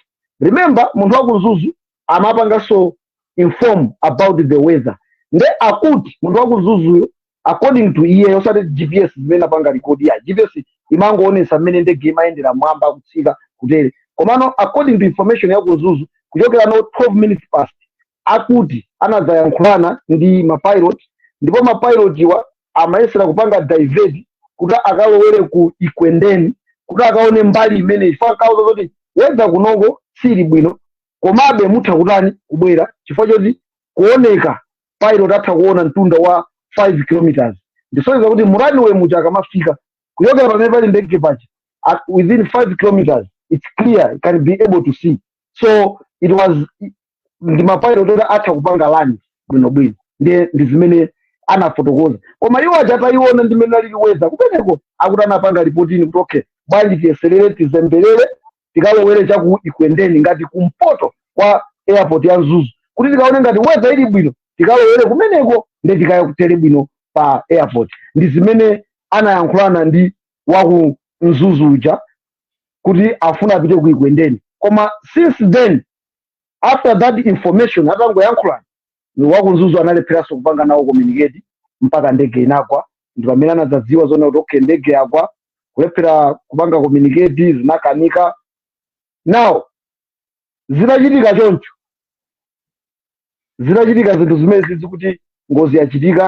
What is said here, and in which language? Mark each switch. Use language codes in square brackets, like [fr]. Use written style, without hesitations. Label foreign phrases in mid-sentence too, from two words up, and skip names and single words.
[ny] Remember munthu wakunzuzu amapanganso [en] inform about the weather [ny] nde akuti munthu wakunzuzuyo [en] according to [ny] iye osati GPS zimene apanga record ya GPS imangoonesa mmene ndege imayendera mwamba kutsika kutere komano [en] according to [ny] information ya kunzuzu kuchokera no 12 minutes past akuti anadzayankhulana ndi mapilot ndipo mapilot iwa amayesera kupanga divert kuti akalowere ku Ikwendeni kuti akaone mbali imene ifa kauza kuti weather kunoko sili bwino komabe mutha kutani kubwera chifukwa choti kuoneka pilot atha kuona mtunda wa 5 kilometers ndisonyeza kuti murani we muja akamafika kuyokera pamene pali ndege paja [en] within 5 kilometers it's clear, you can be able to see. So it was [ny] ndi mapilot oti atha kupanga land bwinobwino ndi zimene anafotokoza, koma iwo aja atayiona ndimene aliliweza kumeneko akuti anapanga ripotini kuti okay bwanji tiyeserere tizembelere tikalowere chaku Ikwendeni ngati kumpoto kwa airport ya Mzuzu, kuti tikaone ngati weza ili bwino tikalowere kumeneko ndi tikaya kutere bwino pa airport. Ndi zimene anayankhulana ndi waku Mzuzu uja kuti afuna apite ku Ikwendeni. Koma [en] since then after that information [ny] atangoyankhulana ni waku Mzuzu analepheraso kupanga nawo communicate mpaka ndege inagwa. Ndi pamene anazadziwa zona kuti okay ndege yagwa, kulephera kupanga communicate zinakanika. Now zinachitika choncho, zinachitika zinthu zimene zizi kuti ngozi yachitika.